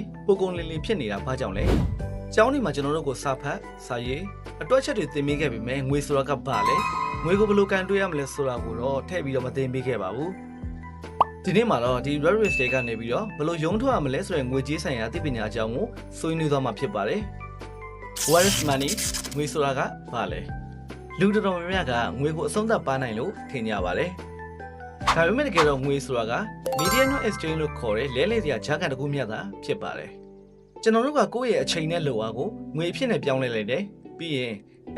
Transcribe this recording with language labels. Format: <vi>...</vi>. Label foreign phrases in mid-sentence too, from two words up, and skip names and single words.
<my>ပိုကုန်လင်းလင်းဖြစ်နေတာဘာကြောင့်လဲကျောင်းဒီမှာကျွန်တော်တို့ကိုစာဖတ်စာရေးအတွက်ချက်တွေသင်ပေးခဲ့ပြီမဲ့ငွေဆိုတာကဘာလဲငွေကိုဘယ်လိုကန်တွေးရမလဲဆိုတာကိုတော့ထည့်ပြီးတော့မသင်ပေးခဲ့ပါဘူးဒီနေ့မှာတော့ဒီ Red Race တွေကနေပြီးတော့ဘယ်လိုရုံးထွက်ရမလဲဆိုတဲ့ငွေကြေးဆိုင်ရာသိပညာအကြောင်းကိုဆွေးနွေးသွားမှာဖြစ်ပါတယ်</my> <en>What is money</en> <my>ငွေဆိုတာ ကဘာလဲလူတော်တော်များများကငွေကိုအဆုံးသတ်ပါနိုင်လို့ထင်ကြပါတယ်ဒါပေမဲ့တကယ်တော့ငွေဆိုတာက</my> <en>medium exchange</en> <my>လို့ခေါ်တဲ့လဲလှယ်စရာဂျာကန်တစ်ခုမျှသာဖြစ်ပါတယ်ကျွန်တော်တို့ကကိုယ့်ရဲ့အချိန်နဲ့လိုအားကိုငွေအဖြစ်နဲ့ပြောင်းလဲလိုက်တယ်ပြီးရင်အဲ့</my>